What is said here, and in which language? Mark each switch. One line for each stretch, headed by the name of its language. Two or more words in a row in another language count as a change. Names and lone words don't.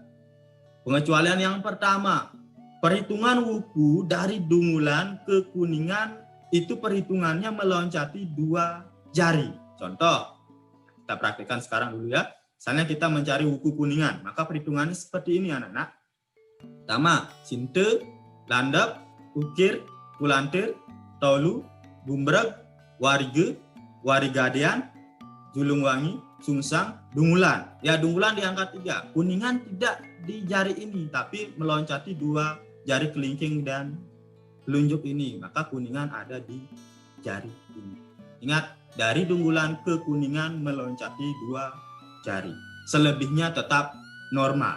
Indonesian: Pengecualian yang pertama, perhitungan wuku dari Dungulan ke Kuningan itu perhitungannya meloncati 2 jari. Contoh, kita praktikkan sekarang dulu ya. Misalnya kita mencari wuku Kuningan, maka perhitungannya seperti ini anak-anak. Pertama, Sinte, Landap, Ukir, Kulantir, Tolu, Gumbreg, Warige, Warigadean, Julungwangi, Sungsang, Dungulan. Ya, Dungulan di angka 3. Kuningan tidak di jari ini, tapi meloncati 2 jari kelingking dan telunjuk ini. Maka Kuningan ada di jari ini. Ingat, dari Dungulan ke Kuningan meloncati 2 jari. Selebihnya tetap normal.